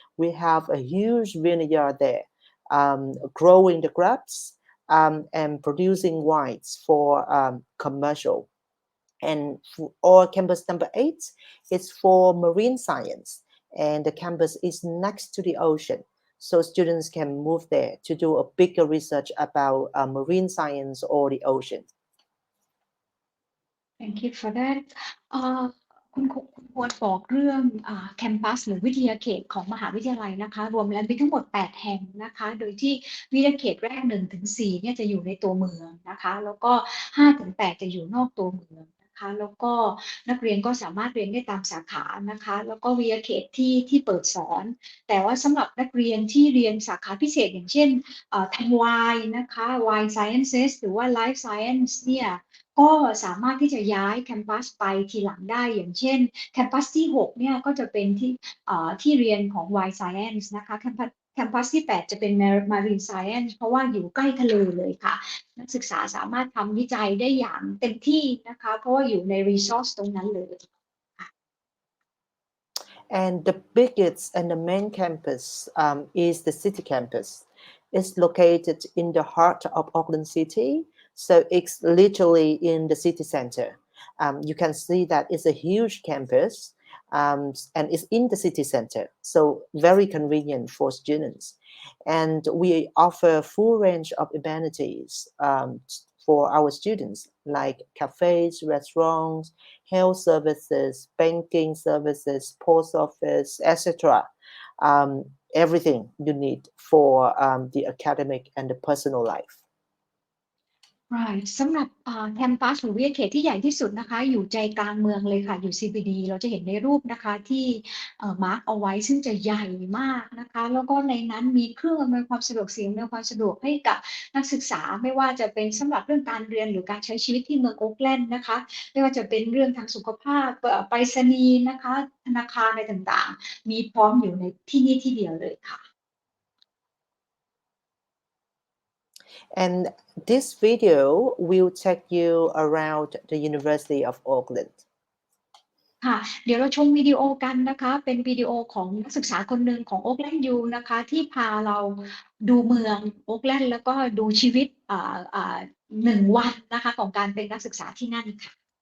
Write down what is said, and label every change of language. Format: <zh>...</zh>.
<en>We have a huge vineyard there, growing the grapes and producing wines for commercial. And or campus number 8 is for marine science, and the campus is next to the ocean. So students can move there to do a bigger research about marine science or the ocean. Thank you for that</en> <th>คุณควรบอกเรื่องแคมปัสหรือวิทยาเขตของมหาวิทยาลัยนะคะรวมแล้วมีทั้งหมด8แห่งนะคะโดยที่วิทยาเขตแรก1ถึง4เนี่ยจะอยู่ในตัวเมืองนะคะแล้วก็5ถึง8จะอยู่นอกตัวเมืองนะคะแล้วก็นักเรียนก็สามารถเรียนได้ตามสาขานะคะแล้วก็วิทยาเขตที่เปิดสอนแต่ว่าสำหรับนักเรียนที่เรียนสาขาพิเศษอย่างเช่น ทางวายนะคะ Wine Sciences หรือว่า Life Science เนี่ยก็สามารถที่จะย้ายแคมปัสไปทีหลังได้อย่างเช่นแคมปัสที่6เนี่ยก็จะเป็น ที่เรียนของ Wine Science นะคะแคมปัสที่8จะเป็น Marine Science เพราะว่าอยู่ใกล้ทะเลเลยค่ะนักศึกษาสามารถทำวิจัยได้อย่างเต็มที่นะคะเพราะว่าอยู่ใน resource ตรงนั้นเลย</th> <en>And the biggest and the main campus is the city campus. It's located in the heart of Auckland City. So it's literally in the city center. You can see that it's a huge campus and it's in the city center. So very convenient for students. And we offer full range of amenities for our students like cafes, restaurants, health services, banking services, post office, etc. Everything you need for the academic and the personal life.</en> <th>Right สำหรับแคมปัสหรือวิทยาเขตที่ใหญ่ที่สุดนะคะอยู่ใจกลางเมืองเลยค่ะอยู่ CBD เราจะเห็นในรูปนะคะที่มาร์กเอาไว้ซึ่งจะใหญ่มากนะคะแล้วก็ในนั้นมีเครื่องอำนวยความสะดวกสิ่งอำนวยความสะดวกให้กับนักศึกษาไม่ว่าจะเป็นสำหรับเรื่องการเรียนหรือการใช้ชีวิตที่เมืองโอ๊คแลนด์นะคะไม่ว่าจะเป็นเรื่องทางสุขภาพไปรษณีย์นะคะธนาคารอะไรต่างๆมีพร้อมอยู่ในที่นี่ที่เดียวเลยค่ะ</th> <en>And this video will take you around the University of Auckland.</en> <th>ค่ะเดี๋ยวเราชมวิดีโอกันนะคะเป็นวิดีโอของนักศึกษาคนหนึ่งของ Auckland U นะคะที่พาเราดูเมือง Auckland แล้วก็ดูชีวิต 1 วันนะคะของการเป็นนักศึกษาที่นั่นค่ะ</th>